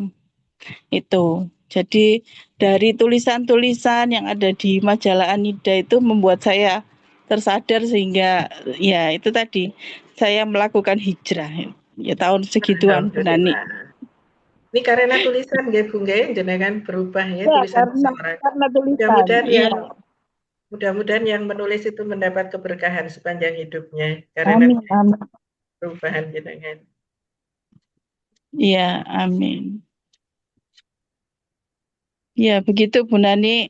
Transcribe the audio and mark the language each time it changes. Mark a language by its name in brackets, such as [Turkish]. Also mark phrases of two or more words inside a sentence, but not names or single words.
[Indonesian] Itu. Jadi dari tulisan-tulisan yang ada di majalah Anida itu membuat saya tersadar sehingga ya itu tadi saya melakukan hijrah. Ya tahun segituan Bu Nani. Alhamdulillah. Ini karena tulisan [Javanese] nggih Bu nggih, [Indonesian] jenengan berubah ya Ya tulisan seseorang. karena tulisan. Mudah-mudahan Iya. yang menulis itu mendapat keberkahan sepanjang hidupnya karena Amin, amin. perubahan jenengan. Iya, amin. Ya, begitu Bu Nani.